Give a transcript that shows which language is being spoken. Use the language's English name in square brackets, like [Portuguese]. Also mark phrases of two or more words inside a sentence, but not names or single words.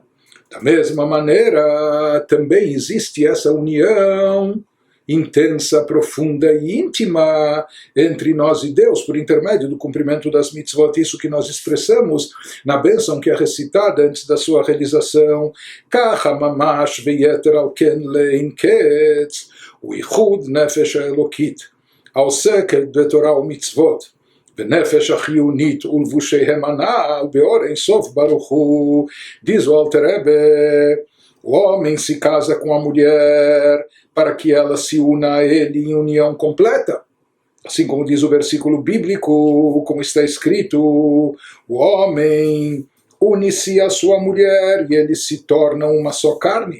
[Portuguese] Da mesma maneira, também existe essa união intensa, profunda e íntima entre nós e Deus, por intermédio do cumprimento das mitzvot, isso que nós expressamos na bênção que é recitada antes da sua realização. [Hebrew] ככה ממש ויותר על כן לאין קץ, o יחוד נפש האלוקית, העוסקת בתורה ומצוות, ונפש החיונית ולבושיהם הנ"ל באור אין סוף ברוך הוא. [Portuguese] Diz o Alter Rebbe, o homem se casa com a mulher para que ela se una a ele em união completa. Assim como diz o versículo bíblico, como está escrito, o homem une-se à sua mulher e eles se tornam uma só carne.